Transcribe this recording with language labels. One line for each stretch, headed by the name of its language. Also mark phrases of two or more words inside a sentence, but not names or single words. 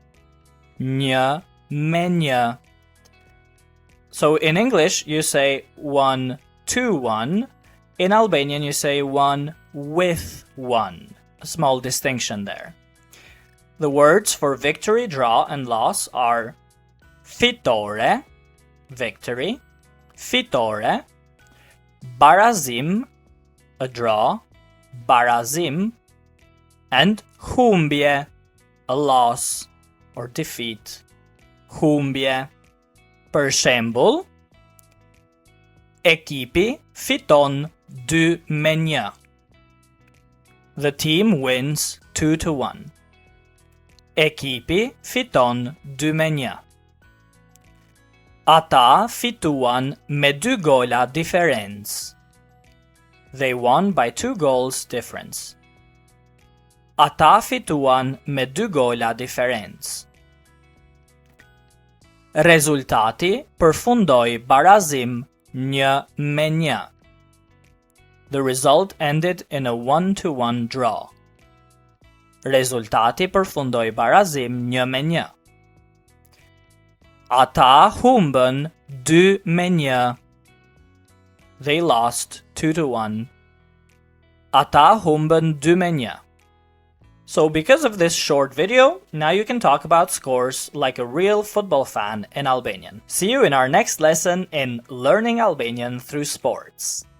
English: 1-1. So in English you say 1-1. In Albanian you say 1 with 1. A small distinction there. The words for victory, draw, and loss are fitore, victory,
Albanian: fitore, barazim,
English: a draw, barazim, and humbje, a loss or defeat, humbje.
Albanian: Për shembull, ekipi fiton 2-1.
English: The team wins 2-1.
Albanian: Ekipi fiton 2-1. Ata fituan me 2 gola diferencë.
English: They won by 2 goals difference.
Albanian: Ata fituan me 2 gola diferencë. Rezultati përfundoi barazim 1-1.
English: The result ended in a 1-1 draw.
Albanian: Rezultati përfundoi barazim 1-1. Ata humbën 2-1.
English: They lost 2-1.
Albanian: Ata humbën 2-1.
English: So because of this short video, now you can talk about scores like a real football fan in Albanian. See you in our next lesson in Learning Albanian through Sports.